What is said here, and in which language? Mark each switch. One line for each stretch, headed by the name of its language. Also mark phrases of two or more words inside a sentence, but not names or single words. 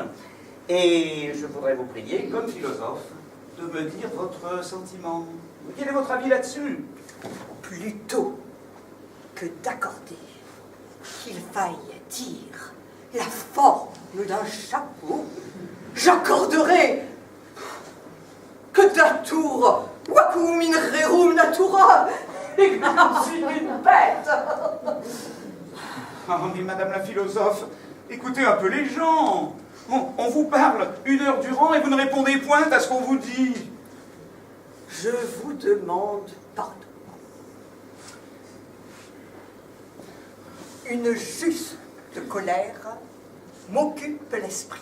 French: Et je voudrais vous prier, comme philosophe, de me dire votre sentiment. Quel est votre avis là-dessus? Plutôt que d'accorder qu'il faille dire la forme d'un chapeau, j'accorderai que
Latin: datur vacum in rerum natura
French: et que je suis une bête. Ah, mais madame la philosophe, écoutez un peu les gens. On vous parle 1 heure durant et vous ne répondez point à ce qu'on vous dit. Je vous demande pardon. Une juste colère m'occupe l'esprit.